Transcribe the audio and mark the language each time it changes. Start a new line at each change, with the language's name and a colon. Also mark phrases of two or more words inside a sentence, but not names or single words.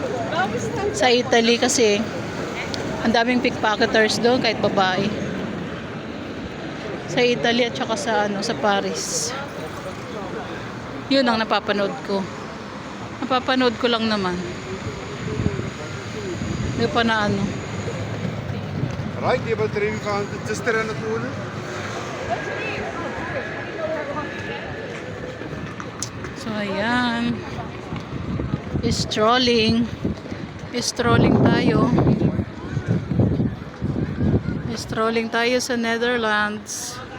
Filipino: Sa Italy kasi ang daming pickpocketers doon kahit babae. Sa Italy at saka sa Paris. Yun ang napapanood ko. Napapanood ko lang naman. Hindi pa na
English: Right,
Dutch: die batterij van de tester aan het worden.
Filipino: So ayan. Strolling tayo. Strolling tayo sa Netherlands.